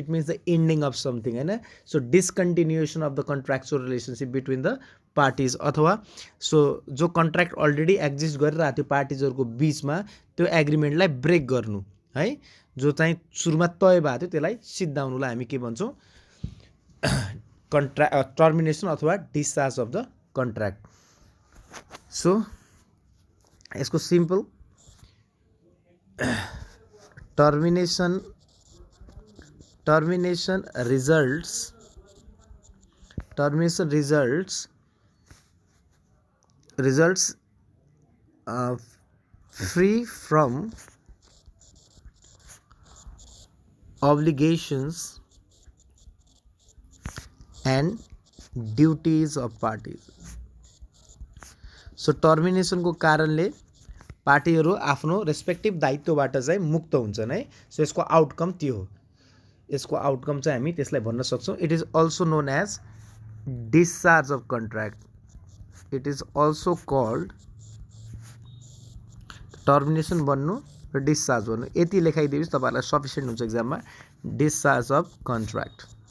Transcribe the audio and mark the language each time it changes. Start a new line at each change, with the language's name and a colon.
English: it means the ending of something
Nepali: होइन।
English: so discontinuation of the contractual relationship between the parties,
Nepali: अथवा so जो contract already exist गरिरहेको थियो पार्टिजहरूको बिचमा, त्यो एग्रिमेन्टलाई ब्रेक गर्नु है, जो चाहिँ सुरुमा तय भएको थियो त्यसलाई सिद्धाउनुलाई हामी के भन्छौँ, टर्मिनेसन अथवा discharge of the contract. So यसको
English: Simple termination results free from obligations and duties of parties।
Nepali: So टर्मिनेसनको कारणले पार्टीहरू आफ्नो रेस्पेक्टिभ दायित्वबाट चाहिँ मुक्त हुन्छन् है। सो यसको आउटकम त्यो हो, यसको आउटकम चाहिँ हामी त्यसलाई भन्न सक्छौँ,
English: It is also known as discharge of contract. It is also called
Nepali: termination भन्नु र डिस्चार्ज भन्नु, यति लेखाइदिएपछि तपाईँहरूलाई सफिसियन्ट हुन्छ इक्जाममा, डिस्चार्ज अफ कन्ट्र्याक्ट।